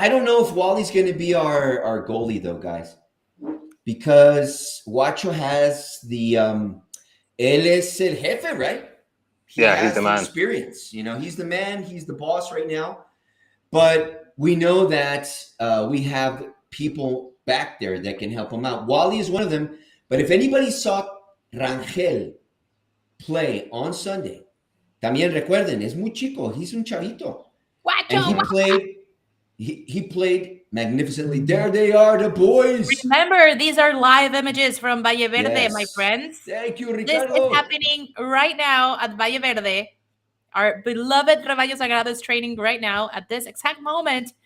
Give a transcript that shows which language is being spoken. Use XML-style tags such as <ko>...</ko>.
<en>I don't know if Wally's going to be our goalie, though, guys, because Guacho has the</en> <es>él es el jefe,</es> <en>right? He's the man. Experience. He's the man. He's the boss right now. But we know that we have people back there that can help him out. Wally is one of them. But if anybody saw Rangel play on Sunday,</en> <es>también recuerden, es muy chico.</es> <en>He's</en> <es>un chavito.</es> <en>And he played magnificently. There they are, the boys. Remember, these are live images from Valle Verde, Yes. My friends. Thank you, Ricardo. This is happening right now at Valle Verde. Our beloved Rebaño Sagrado is training right now at this exact moment.</en>